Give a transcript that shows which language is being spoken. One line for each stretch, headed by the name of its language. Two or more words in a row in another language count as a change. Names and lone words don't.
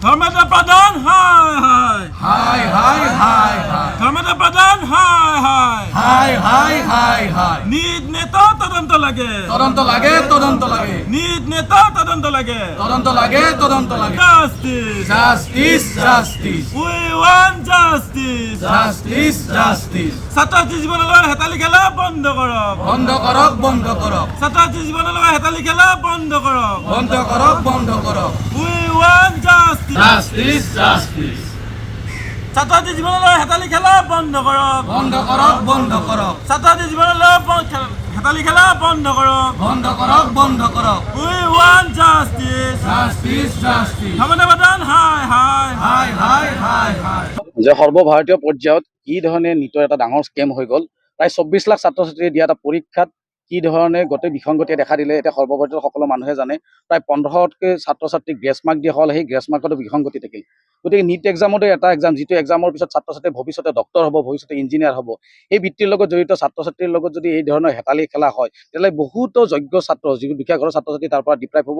Assamese: ধর্মেন্দ্র প্রধান হায় হায় হাই হাই হাই হাই ধর্মেন্দ্র প্রধান হায় হায় হাই হাই হাই হাই নিজ নেতা তদন্ত লাগে তদন্ত লাগে তদন্ত লাগে নিজ নেতা তদন্ত লাগে তদন্ত লাগে তদন্ত লাগে
English: জাস্টিস justice justice We want justice justice justice
Assamese: ছাত্রছাত্রী জীবনের হেতালি খেলা বন্ধ করক বন্ধ করক বন্ধ করক ছাত্রছাত্রী জীবনের হেতালি খেলা বন্ধ করক বন্ধ করক বন্ধ করক
English: We want justice justice justice
Assamese: ছাত্রছাত্রী জীবনের হেতালি খেলা বন্ধ করক বন্ধ করক বন্ধ করক ছাত্রছাত্রী জীবনের হেতালি খেলা বন্ধ করক বন্ধ করক বন্ধ করক
English: We want justice justice justice
Assamese: ধর্মেন্দ্র প্রধান হায় হায় হাই হাই হাই হাই যে সৰ্বভাৰতীয় পৰ্যায়ত কি ধৰণে নীটৰ এটা ডাঙৰ স্কেম হৈ গ'ল। প্ৰায় 24 লাখ ছাত্ৰ ছাত্ৰীয়ে দিয়া এটা পৰীক্ষাত কি ধৰণে গোটেই বিসংগতিয়ে দেখা দিলে এতিয়া সৰ্বভাৰতীয় সকলো মানুহে জানে। প্ৰায় 15তকৈ ছাত্ৰ ছাত্ৰীক
English: grace mark
Assamese: দিয়া হ'ল, সেই
English: grace mark
Assamese: বিসংগতি থাকিল। গতিকে নীট এক্সামতে এটা এক্সাম, যিটো এক্সামৰ পিছত ছাত্ৰ ছাত্ৰীয়ে ভৱিষ্যতে ডক্টৰ হ'ব, ভৱিষ্যতে ইঞ্জিনিয়াৰ হ'ব, এই বৃত্তিৰ লগত জড়িত ছাত্ৰ ছাত্ৰীৰ লগত যদি এই ধৰণৰ হেতালি খেলা হয়, তেতিয়াহ'লে বহুতো যোগ্য ছাত্ৰ, যিবোৰ দুখীয়া ঘৰৰ ছাত্ৰ ছাত্ৰী তাৰ পৰা ডিপ্ৰাইভ হ'ব।